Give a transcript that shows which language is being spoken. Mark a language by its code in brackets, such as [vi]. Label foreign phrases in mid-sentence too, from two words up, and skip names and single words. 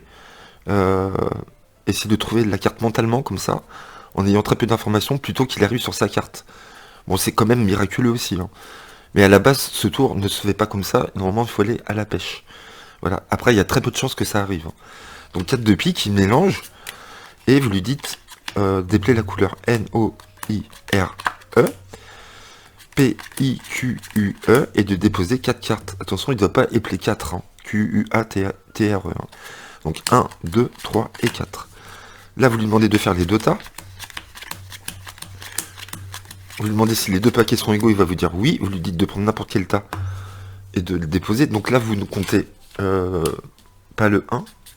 [fr] Essayer de trouver la carte mentalement, comme ça, en ayant très peu d'informations, plutôt qu'il arrive sur sa carte. Bon, c'est quand même miraculeux aussi, hein. Mais à la base, ce tour ne se fait pas comme ça. Normalement, il faut aller à la pêche. Voilà. Après, il y a très peu de chances que ça arrive, hein. Donc 4 de pique, il mélange. Et vous lui dites, déplayer la couleur N-O-I-R-E. P-I-Q-U-E et de déposer 4 cartes. Attention, il ne doit pas épeler 4, hein. Q-U-A-T-R-E. Hein. Donc 1, 2, 3 et 4. Là, vous lui demandez de faire les deux tas. Vous lui demandez si les deux paquets sont égaux, il va vous dire oui. Vous lui dites de prendre n'importe quel tas et de le déposer. Donc là, vous ne comptez pas le 1.